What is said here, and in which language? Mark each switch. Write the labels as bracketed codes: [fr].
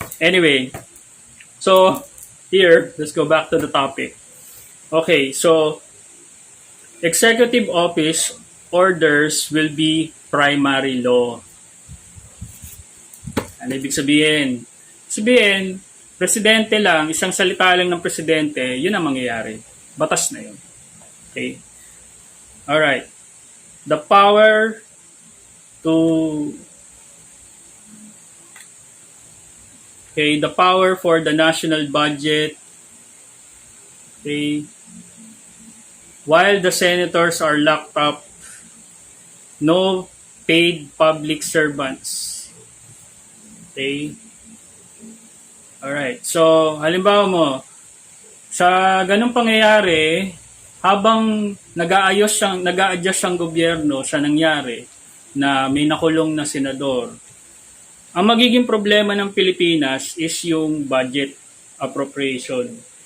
[en] Anyway, so here, let's go back to the topic. Okay, so executive office orders will be primary law. [tl] Ano ibig sabihin? Sabihin, presidente lang, isang salita lang ng presidente, yun ang mangyayari. Batas na yun. Okay? Alright. [en] The power to the power for the national budget. Okay. While the senators are locked up, no paid public servants. Okay. Alright. [tl] So, halimbawa mo, sa ganung pangyayari, habang nag-a-adjust ang gobyerno sa nangyari na may nakulong na senador, ang magiging problema ng Pilipinas is yung budget appropriation.